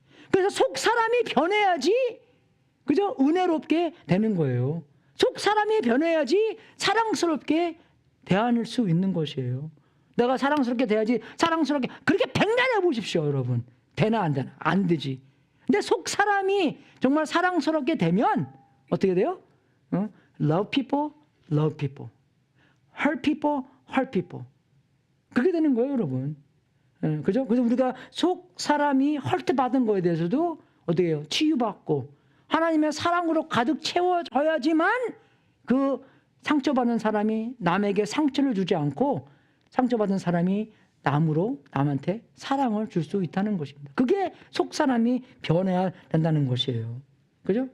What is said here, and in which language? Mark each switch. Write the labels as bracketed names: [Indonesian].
[Korean] 그래서 속 사람이 변해야지, 그죠? 은혜롭게 되는 거예요. 속 사람이 변해야지 사랑스럽게 대할 수 있는 것이에요. 내가 사랑스럽게 대하지, 사랑스럽게 그렇게 백날 해보십시오, 여러분. 되나 안 되나? 안 되지. 근데 속 사람이 정말 사랑스럽게 되면 어떻게 돼요? [English] Love people, love people. Hurt people, hurt people. [Korean] 그게 되는 거예요, 여러분. 그죠? 그래서 우리가 속 사람이 헐트 받은 거에 대해서도 어떻게 해요? 치유받고 하나님의 사랑으로 가득 채워져야지만 그 상처받은 사람이 남에게 상처를 주지 않고 상처받은 사람이 남한테 사랑을 줄 수 있다는 것입니다. 그게 속 사람이 변해야 된다는 것이에요. 그죠?